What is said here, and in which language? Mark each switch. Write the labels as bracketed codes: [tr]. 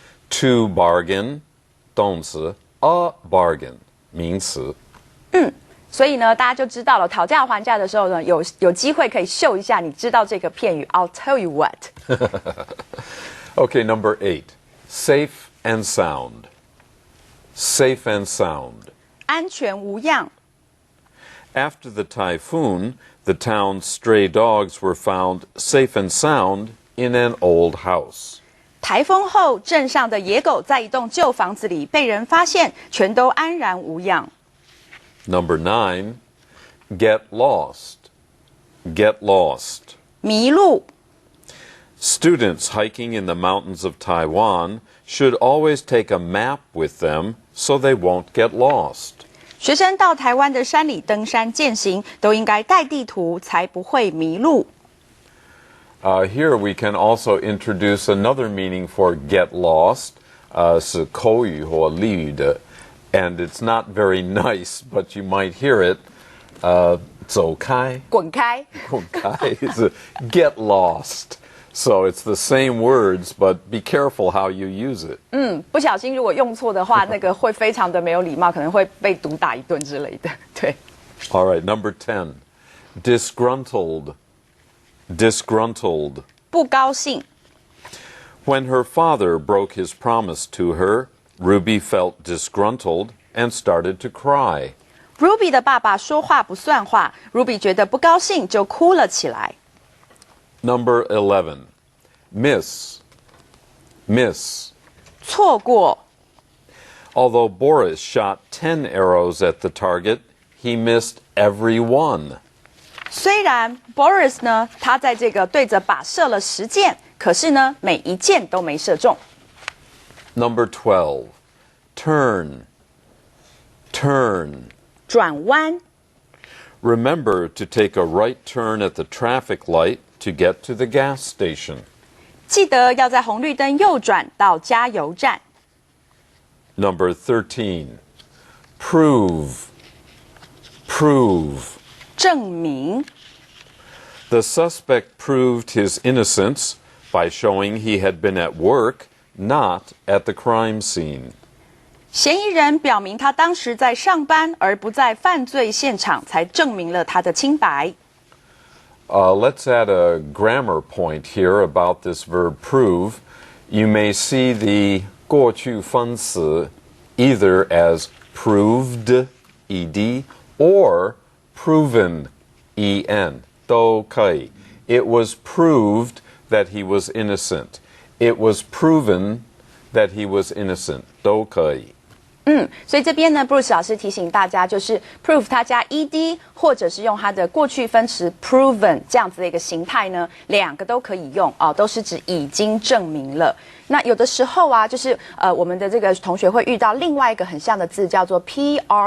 [en] To bargain, 动词 a bargain, 名词。 [zh] 所以呢，大家就知道了，讨价还价的时候呢，有机会可以秀一下，你知道这个片语 [en] I'll tell you what. Okay, number 8. Safe and sound. Safe and sound. [zh] 安全无恙。 [en] After the typhoon, the town's stray dogs were found safe and sound in an old house. [zh] 台风后，镇上的野狗在一栋旧房子里被人发现，全都安然无恙。 [en] Number 9. Get lost. get lost. [zh] 迷路。 [en] Students hiking in the mountains of Taiwan should always take a map with them so they won't get lost. [zh] 学生到台湾的山里登山健行，都应该带地图，才不会迷路。 [en] Here we can also introduce another meaning for get lost, [zh] 是口语或俚语的, [en] and it's not very nice, but you might hear it, [zh] 走开, 滚开。 [en] 滚开 is get lost. So it's the same words, but be careful how you use it. [zh] 不小心如果用错的话，那个会非常的没有礼貌，可能会被毒打一顿之类的。对。 [en] All right, number 10. Disgruntled. Disgruntled. [zh] 不高兴。 [en] When her father broke his promise to her, Ruby felt disgruntled and started to cry. [zh] Ruby 的爸爸说话不算话 ，Ruby 觉得不高兴就哭了起来。 [en] Number 11. Miss. Miss. [zh] 错过。 [en] Although Boris shot 10 arrows at the target, he missed every one. [zh] 虽然 Boris 呢，他在这个对着靶射了10箭，可是呢，每一箭都没射中。 [en] Number 12. Turn. Turn. [zh] 转弯。 [en] Remember to take a right turn at the traffic light to get to the gas station. [zh] 记得要在红绿灯右转到加油站。 [en] Number 13. Prove. Prove. [zh] 证明。 [en] The suspect proved his innocence by showing he had been at work, not at the crime scene. [zh] 嫌疑人表明他当时在上班，而不在犯罪现场，才证明了他的清白。 [en] Let's add a grammar point here about this verb prove. You may see the 过去分词 either as proved, ed, or proven, en, [zh] 都可以. [en] It was proved that he was innocent. It was proven that he was innocent. [zh] 都可以. 所以这边呢 ，Bruce 老师提醒大家，就是 prove 它加 ed， 或者是用它的过去分词 proven 这样子的一个形态呢，两个都可以用哦，都是指已经证明了。那有的时候啊，就是我们的这个同学会遇到另外一个很像的字，叫做 proof。